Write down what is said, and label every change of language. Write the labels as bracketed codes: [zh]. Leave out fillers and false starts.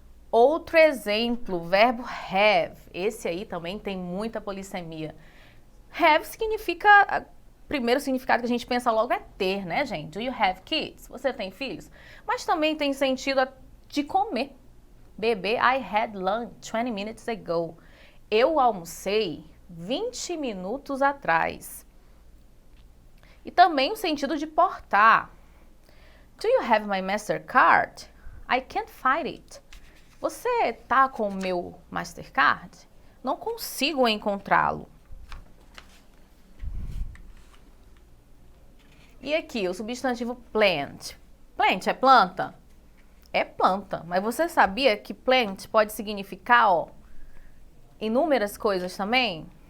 [pt] Outro exemplo, verbo have. Esse aí também tem muita polissemia. Have significa, primeiro significado que a gente pensa logo é ter, né, gente? [en] Do you have kids? [pt] Você tem filhos? Mas também tem sentido de comer. [en] Bebê, I had lunch 20 minutes ago. [pt] Eu almocei 20 minutos atrás. E também o sentido de portar. [en] Do you have my Mastercard? I can't find it. [pt] Você tá com o meu Mastercard? Não consigo encontrá-lo. E aqui, o substantivo plant. Plant é planta? É planta. Mas você sabia que plant pode significar, inúmeras coisas também?